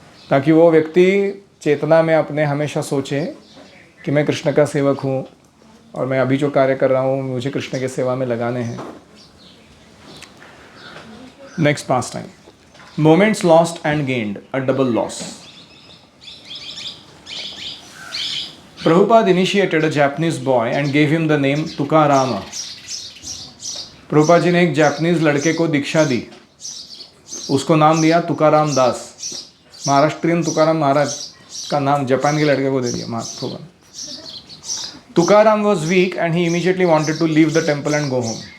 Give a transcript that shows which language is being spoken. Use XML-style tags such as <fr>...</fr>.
<hi>ताकि वो व्यक्ति चेतना में अपने हमेशा सोचे कि मैं कृष्ण का सेवक हूँ और मैं अभी जो कार्य कर रहा हूँ मुझे कृष्ण के सेवा में लगाने हैं।</hi> <en>Next pastime, moments lost and gained, a double loss. Prabhupada initiated a Japanese boy and gave him the name Tukarama.</en> <hi>Prabhupada ji ने एक जापानीज लड़के को दीक्षा दी, उसको नाम दिया तुकाराम दास। महाराष्ट्रियन तुकाराम महाराज का नाम जापान के लड़के को दे दिया महाप्रभु।</hi> <en>Tukarama was weak and he immediately wanted to leave the temple and go home.</en>